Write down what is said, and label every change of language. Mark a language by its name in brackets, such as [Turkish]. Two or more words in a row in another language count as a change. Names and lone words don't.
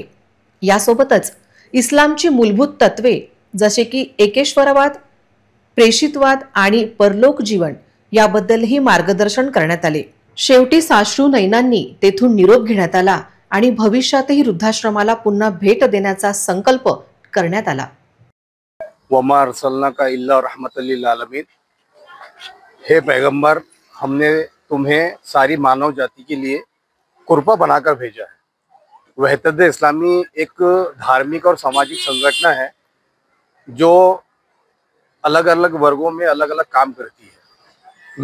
[Marathi] यासोबतच इस्लामची मूलभूत तत्वे जसे की एकेश्वरवाद, प्रेषितवाद आणि परलोक जीवन याबद्दलही मार्गदर्शन करण्यात आले. शेवटी साश्रू नयनांनी तेथून निरोप घेण्यात आला आणि भविष्यातही वृद्धाश्रमाला पुन्हा भेट देण्याचा संकल्प करण्यात आला. [Arabic] وما أرسلناك إلا رحمة للعالمين. [Hindi] हे पैगंबर, हमने तुम्हें सारी मानव जाति के लिए कुर्बा बनाकर भेजा है। वहदत इस्लामी एक धार्मिक और सामाजिक संगठन है जो अलग अलग वर्गों में अलग अलग काम करती है।